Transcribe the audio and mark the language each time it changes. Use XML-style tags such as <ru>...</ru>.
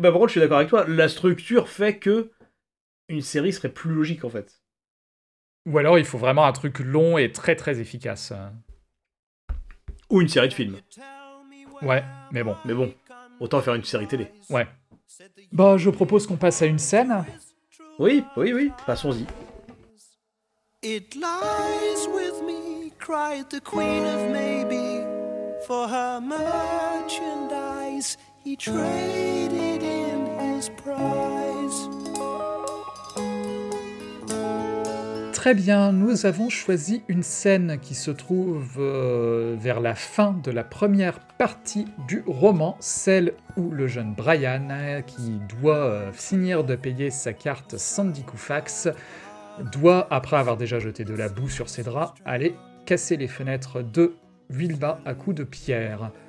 <fr>Bah, par contre, je suis d'accord avec toi. La structure fait que une série serait plus logique, en fait. Ou alors, il faut vraiment un truc long et très très efficace. Ou une série de films. Ouais, mais bon. Mais bon, autant faire une série télé. Ouais. Bah, je propose qu'on passe à une scène. Oui, passons-y.</fr> <en>It lies with me, cried the queen of maybe. For her merchandise, he traded in his prize.</en> <fr>Très bien, nous avons choisi une scène qui se trouve vers la fin de la première partie du roman, celle où le jeune Brian, qui doit finir de payer sa carte Sandy Koufax, doit, après avoir déjà jeté de la boue sur ses draps, aller casser les fenêtres de Wilba à coups de pierre.</fr>